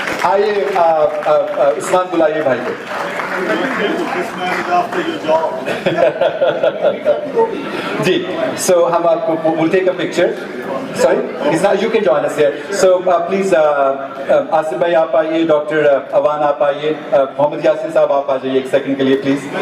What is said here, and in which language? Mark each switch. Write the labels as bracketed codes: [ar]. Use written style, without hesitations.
[hi] आइए उस्मान बुलाइए भाई को. [en] This man is after your job. [hi] Ji. [en] So [hi] हम आपको [en] we'll take a picture. Sorry, it's not, you can join us here. [hi] So please, Asif भाई आप आइए, डॉक्टर अवान आप आइए, मोहम्मद यासिन साहब आप आ जाइए एक सेकंड के लिए प्लीज.